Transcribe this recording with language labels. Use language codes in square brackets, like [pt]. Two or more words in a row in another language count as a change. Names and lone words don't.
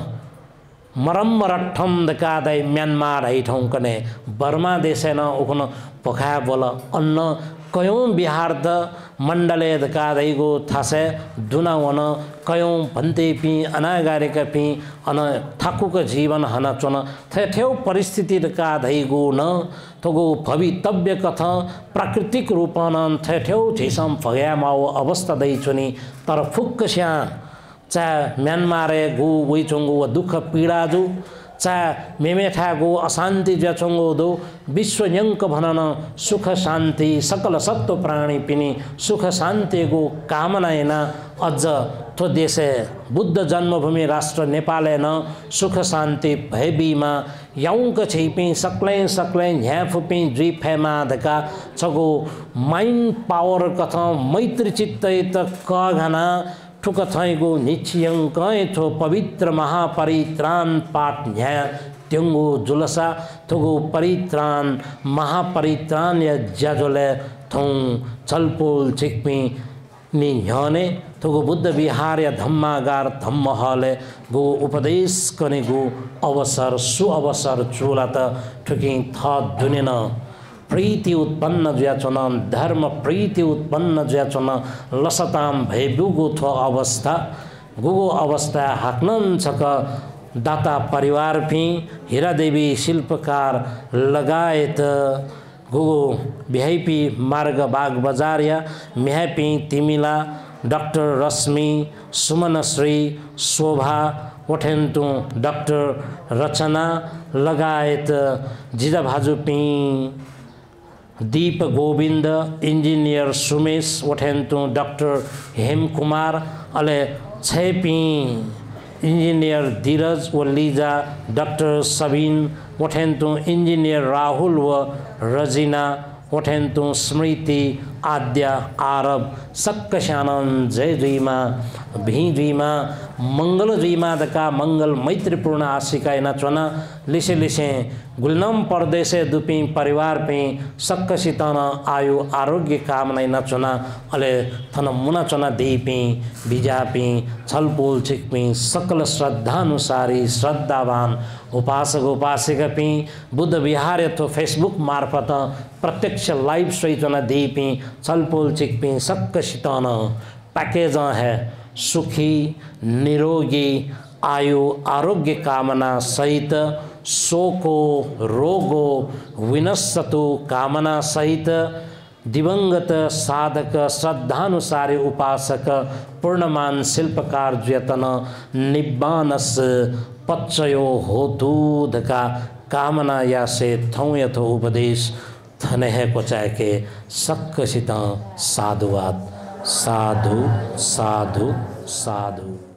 [new] मरम रठम दकादै म्यानमार है ठौकने बर्मा देशेन उखन पखा बोल अन्न कयों बिहार्द मंडले दकादैगो थासे दुनावन कयों भन्ते पी अनागारिक पी अन ठाकुक जीवन हन चुन ठेउ परिस्थिति दकादैगो न तगो भवितव्य कथ प्राकृतिक रूपन ठेउ झिसम फग्यामाओ अवस्था दै चुनी तर फुक्क स्या चाहे म्यानमारे गो वैचोंगो व दुख पीडा जो चाहे मेमेठा गो अशान्ति ज्याचोंगो दो विश्व यंक भनन सुख शान्ति सकल सत्व प्राणी पिनी सुख शान्ति गो कामना न अझ थो देशे बुद्ध जन्मभूमि राष्ट्र नेपाले न सुख शान्ति भयबीमा यौंक छिपी सक्लै झ्याफुपी द्वीफेमा धका छगो [en] mind power [new] कथा मैत्री चित्तै त कघना ठुक थैगो निश्चयंकय थो पवित्र महापरित्राण पाठ न्या त्यंगो जुलसा थोगो परित्राण महापरित्राण या ज्याजोले थौ छलपोल छिक्पी नि ह्याने थोगो बुद्ध विहार या धम्मागार धम्महले गो उपदेश कने गो अवसर सुअवसर चोला त ठुकी थ दुनेन प्रीति उत्पन्न ज्याचन धर्म प्रीति उत्पन्न ज्याचन लसताम भयबुगो थो अवस्था गुगो अवस्था हाक्नन छक दाता परिवार पी हीरादेवी शिल्पकार लगायत गुगो भिआइपी मार्ग बाग बजार या मिहापी तिमिला डाक्टर रश्मि सुमनश्री शोभा ओठेन्तु डाक्टर रचना लगायत जिजाभाजु पी दीप गोविंद इंजीनियर सुमेश वठेन्तु डॉक्टर हेम कुमार अले छेपी इंजीनियर धीरज व लीजा डॉक्टर सबीन वठेन्तु इंजीनियर राहुल व रजीना वठेन्तु स्मृति आद्य आरब सक्कशानन जय द्वीमा भी द्वीमा मंगल द्वीमा दका मंगल मैत्रीपूर्ण आशिका नचना लिसे लिसे गुलनम परदेशे दुपी परिवार पे सक्कसितन आयु आरोग्य कामना नचना अले थन मुना चना दीपी बिजापी छलपोल छिक्पी सकल श्रद्धानुसारी श्रद्धावान उपासक उपासिका पी बुद्ध विहार यथो फेसबुक मार्फत प्रत्यक्ष लाइव सहितना दीपी छलपोल छिक्पी सक्कसितन पैकेज है सुखी निरोगी आयु आरोग्य कामना सहित [pi] शोको रोगो विनश्यतु [new] कामना सहित दिवंगत साधक श्रद्धानुसारी उपासक पूर्णमान शिल्पकार ज्यतन [pi] निब्बानस पच्चयो होतु [new] धका कामना या से थौ यथो उपदेश थने को चाहे के सक्कसित साधुवाद [pi] साधु साधु साधु।